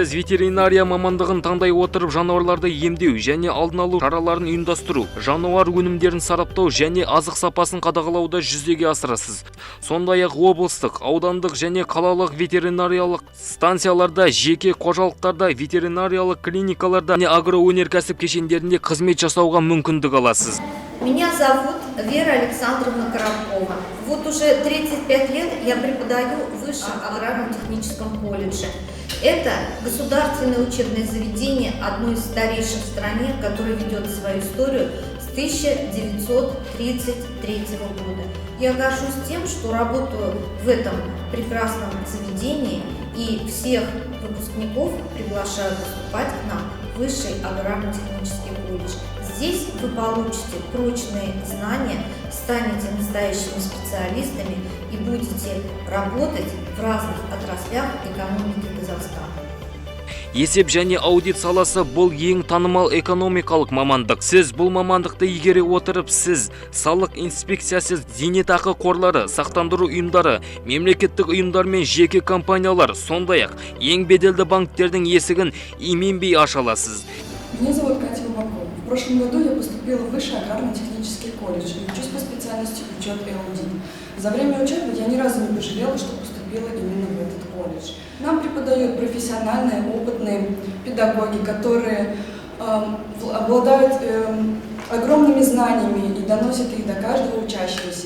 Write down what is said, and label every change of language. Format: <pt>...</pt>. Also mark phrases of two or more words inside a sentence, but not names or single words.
<kk>Сіз ветеринария мамандығын таңдай отырып, жануарларды емдеу және алдын алу шараларын ұйымдастыру, жануар өнімдерін сараптау және азық сапасын қадағалауда жүзеге асырасыз. Сондай-ақ облыстық, аудандық және қалалық ветеринариялық станцияларда, жеке қожалықтарда, ветеринариялық клиникаларда және агроөнеркәсіп кешендерінде қызмет жасауға мүмкіндік аласыз.</kk> <ru>Меня зовут Вера Александровна Коробкова. Вот уже 35 лет я преподаю в Высшем аграрно-техническом колледже. Это государственное учебное заведение, одно из старейших в стране, которое ведет свою историю с 1933 года. Я горжусь тем, что работаю в этом прекрасном заведении, и всех выпускников приглашаю поступать к нам в Высший аграрно-технический колледж. Здесь вы получите прочные знания, станете настоящими специалистами и будете работать в разных отраслях экономики Казахстана.</ru> <kk>Есеп және аудит саласы бұл ең танымал экономикалық мамандық. Сіз бұл мамандықты игере отырып, сіз салық инспекциясы, зейнетақы қорлары, сақтандыру ұйымдары, мемлекеттік ұйымдар мен жеке компаниялар, сондай-ақ ең беделді банктердің есігін именбей аша аласыз.</kk> <ru>Меня зовут Катя Лобакова. В прошлом году я поступила в Высший аграрно-технический колледж и учусь по специальности учет и аудит. За время учебы я ни разу не пожалела, что поступила именно в этот колледж. Нам преподают профессиональные, опытные педагоги, которые обладают огромными знаниями и доносят их до каждого учащегося.</ru>